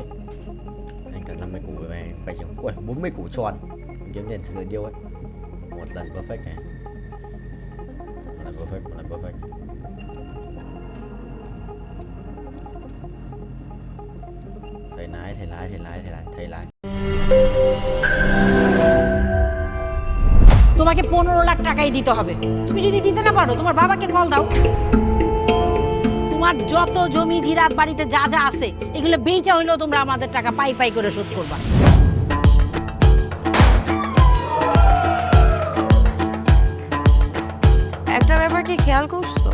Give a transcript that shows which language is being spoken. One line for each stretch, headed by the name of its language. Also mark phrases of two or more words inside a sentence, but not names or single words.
Vietnamese: Anh cần 50 củ rồi anh phải chịu. Ui, 40 củ tròn. Anh kiếm tiền từ điêu ấy. Một lần perfect này. Một lần perfect, một lần perfect. Thầy lái.
Bangla: তোমাকে 15 লাখ টাকাই দিতে হবে। তুমি যদি দিতে না পারো তোমার বাবাকে কল দাও। তোমার যত জমি জিরাত বাড়িতে যা যা আছে এগুলো বেচা হইলেও তোমরা আমাদের টাকা পাই পাই করে শোধ করবা। একটা ব্যাপার কি খেয়াল করছো?